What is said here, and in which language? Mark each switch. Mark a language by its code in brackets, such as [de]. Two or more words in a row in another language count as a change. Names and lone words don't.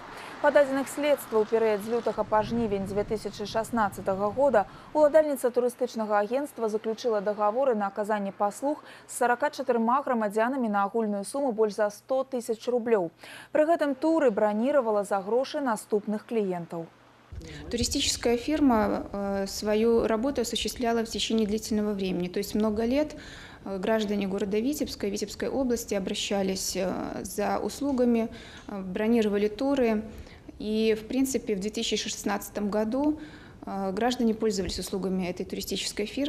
[be] Па дадзеных следства ў перыяд з лютага па жнівень 2016 года уладальніца турыстычнага агентства заключыла дагаворы на аказанне паслуг з 44 грамадзянамі на агульную суму больш за 100 000 рублёў. Пры гэтым туры браніравала за грошы наступных кліентаў. [ru] Туристическая фирма свою работу осуществляла в течение длительного времени. То есть много лет граждане города Витебска и Витебской области обращались за услугами, бронировали туры. И, в принципе, в 2016 году граждане пользовались услугами этой туристической фирмы.